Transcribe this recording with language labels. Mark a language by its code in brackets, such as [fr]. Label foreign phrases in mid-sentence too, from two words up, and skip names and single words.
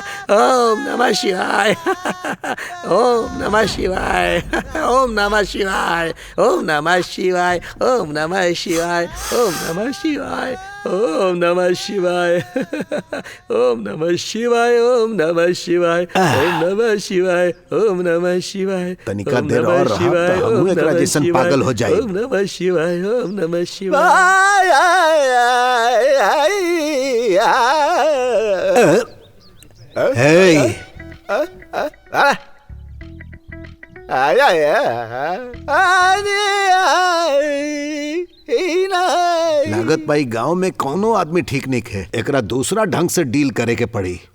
[sa] ओम नमः शिवाय, ओम नमः शिवाय, ओम नमः शिवाय, ओम नमः शिवाय, ओम नमः शिवाय, ओम नमः शिवाय, ओम नमः शिवाय, ओम नमः शिवाय, ओम नमः शिवाय, ओम नमः शिवाय, ओम नमः शिवाय। [bho] तनिका देर और रहा तो हमहू एकरा जैसन पागल हो जाए। [sa] ओम नमः शिवाय, ओम नमः शिवाय। [bho] हे लागत भाई गांव में कोनो आदमी ठीक नहीं है, एकरा दूसरा ढंग से डील करे के पड़ी।